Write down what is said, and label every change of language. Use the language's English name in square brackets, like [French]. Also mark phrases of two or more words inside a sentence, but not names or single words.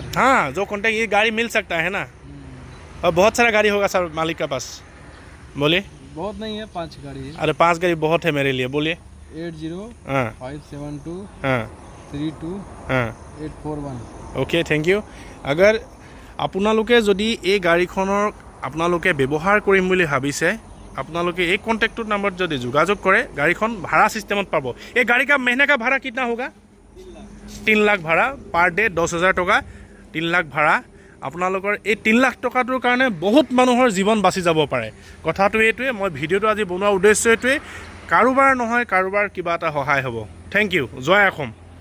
[Hindi] हाँ, जो कॉन्टैक्ट, ये गाड़ी मिल सकता है ना। और बहुत सारा गाड़ी होगा सर मालिक के पास, बोलिए। बहुत नहीं है, 5 गाड़ी है। अरे 5 गाड़ी बहुत है मेरे लिए, बोलिए। 8057232841। [English] okay, thank you. [Assamese] अगर আপোনালোকে যদি এই গাড়ীখনৰ আপোনালোকে ব্যৱহাৰ কৰিম বুলি ভাবিছে, আপোনালোকে এই কণ্টেক্টৰ নাম্বাৰত যদি যোগাযোগ কৰে, গাড়ীখন ভাড়া সিস্টেমত পাব। এই গাড়ী [Hindi] का महीने का भाड़ा कितना होगा? 3 लाख भाड़ा [English] per day, [Hindi] 10,000 टका, 3 लाख भाड़ा। [Assamese] আপোনালোকৰ এই 3 লাখ টকাটোৰ কাৰণে বহুত মানুহৰ জীৱন বাচি যাব পাৰে কথাটো এইটোৱে মই ভিডিঅ'টো আজি বনোৱাৰ উদ্দেশ্য এইটোৱে কাৰোবাৰ নহয় কাৰোবাৰ কিবা এটা সহায় হ'ব [English] thank you [Assamese] জয় অসম